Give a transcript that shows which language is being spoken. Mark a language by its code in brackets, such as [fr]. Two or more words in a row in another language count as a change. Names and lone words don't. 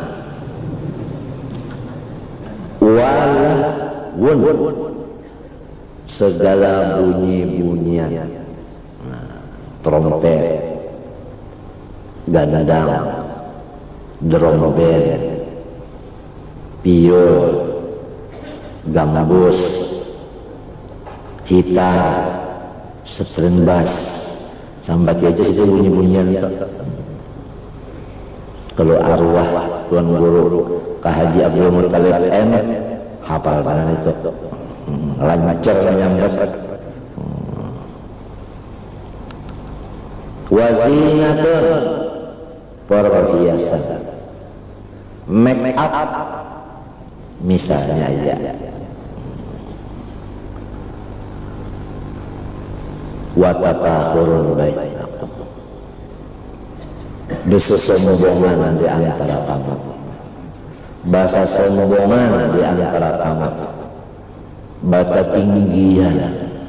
[bjn] Walahun, segala bunyi-bunyian. Trompet, gandang, drum band, piol, gambus, gitar, [en] string bass, [bjn] sambat aja itu bunyi-bunyian. Kalau arwah Tuan Guru Kak Haji Abdul Muttalib M hafal mana itu, lancar menyambat. Wazinatun, perhiasan, [en] make up, [bjn] misalnya aja. [ar] وتفاخر بينكم, [bjn] bersombongan di antara kamu, bahasa sombongan di antara kamu, bahasa tinggian.